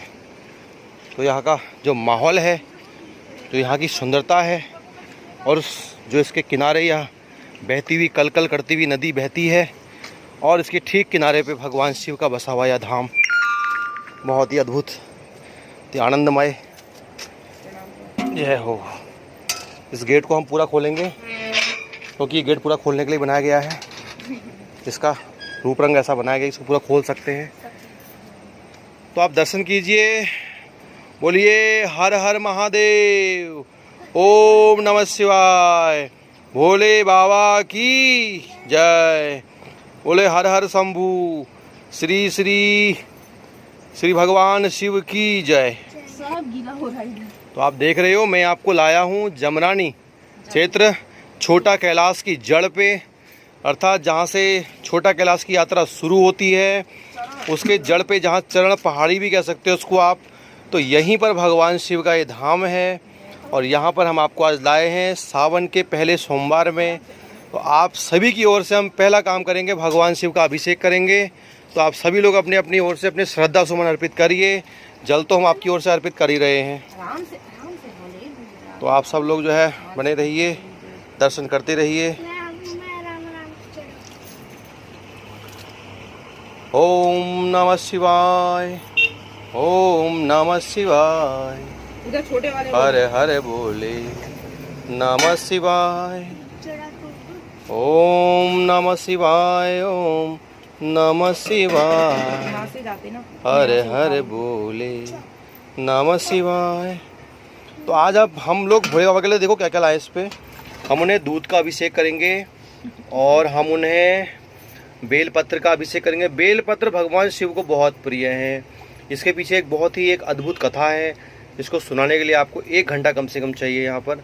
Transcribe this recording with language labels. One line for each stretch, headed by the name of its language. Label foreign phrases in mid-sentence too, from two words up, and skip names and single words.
Hindi: तो यहाँ का जो माहौल है, जो यहाँ की सुंदरता है, और जो इसके किनारे या बहती हुई कलकल करती हुई नदी बहती है और इसके ठीक किनारे पे भगवान शिव का बसा हुआ यह धाम बहुत ही अद्भुत, आनंदमय यह हो। इस गेट को हम पूरा खोलेंगे क्योंकि ये गेट पूरा खोलने के लिए बनाया गया है। इसका रूप रंग ऐसा बनाया गया, इसको पूरा खोल सकते हैं। तो आप दर्शन कीजिए। बोलिए हर हर महादेव, ओम नमः शिवाय, भोले बाबा की जय। बोले हर हर शंभू, श्री श्री श्री भगवान शिव की जय। सब गीला हो रहा है। तो आप देख रहे हो मैं आपको लाया हूँ जमरानी क्षेत्र छोटा कैलाश की जड़ पे, अर्थात जहाँ से छोटा कैलाश की यात्रा शुरू होती है उसके जड़ पे, जहाँ चरण पहाड़ी भी कह सकते हो उसको आप। तो यहीं पर भगवान शिव का ये धाम है और यहाँ पर हम आपको आज लाए हैं सावन के पहले सोमवार में। तो आप सभी की ओर से हम पहला काम करेंगे, भगवान शिव का अभिषेक करेंगे। तो आप सभी लोग अपनी अपनी ओर से अपने श्रद्धा सुमन अर्पित करिए। जल तो हम आपकी ओर से अर्पित कर ही रहे हैं। तो आप सब लोग जो है बने रहिए, दर्शन करते रहिए। ओम नमः शिवाय, ओम नमः शिवाय, हरे हरे बोले नमः शिवाय, ओम नमः शिवाय, ओम नमः शिवाय, हरे हरे बोले नमः शिवाय। तो आज अब हम लोग भोले बाबा के लिए देखो क्या क्या लाए। इस पे हम उन्हें दूध का अभिषेक करेंगे और हम उन्हें बेलपत्र का अभिषेक करेंगे। बेलपत्र भगवान शिव को बहुत प्रिय है। इसके पीछे एक बहुत ही एक अद्भुत कथा है, इसको सुनाने के लिए आपको 1 घंटा कम से कम चाहिए यहाँ पर।